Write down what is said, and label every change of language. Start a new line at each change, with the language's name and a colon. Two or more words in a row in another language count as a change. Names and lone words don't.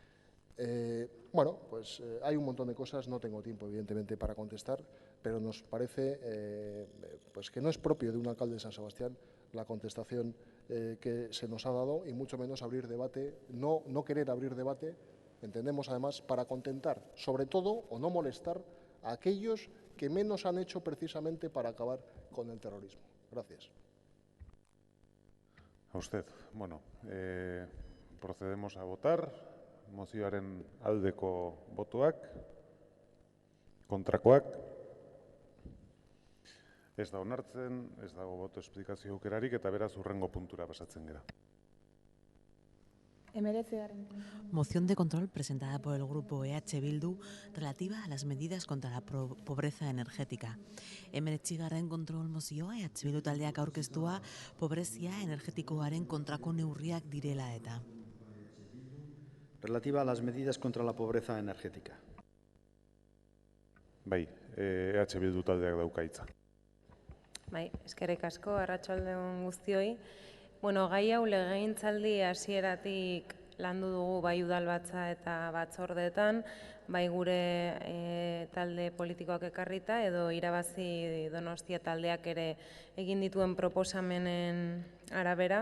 Spanish: Bueno, pues hay un montón de cosas, no tengo tiempo, evidentemente, para contestar, pero nos parece pues que no es propio de un alcalde de San Sebastián la contestación que se nos ha dado y mucho menos abrir debate, no querer abrir debate, entendemos además, para contentar, sobre todo, o no molestar a aquellos que menos han hecho precisamente para acabar con el terrorismo. Gracias. A usted. Bueno, procedemos a votar.
Basque: Mozioaren aldeko botoak, kontrakoak, ez da onartzen, ez dago boto esplikazio aukerarik eta beraz hurrengo puntura pasatzen gara.
Spanish: Moción de control presentada por el grupo EH Bildu relativa a las medidas contra la pobreza energética.
Basque: 19. kontrol mozioa EH Bildu taldeak aurkeztua pobrezia energetikoaren kontrako neurriak direla eta.
Spanish: Relativa a las medidas contra la pobreza energética.
Basque: Bai, EH Bildu taldeak dauka hitza. Bai, eskerrik asko, arratsalde on guztioi. Bueno, gai hau legegintzaldi hasieratik landu dugu bai udalbatza eta batzordeetan, bai gure talde politikoak ekarrita edo irabazi Donostia taldeak ere egin dituen proposamenen arabera.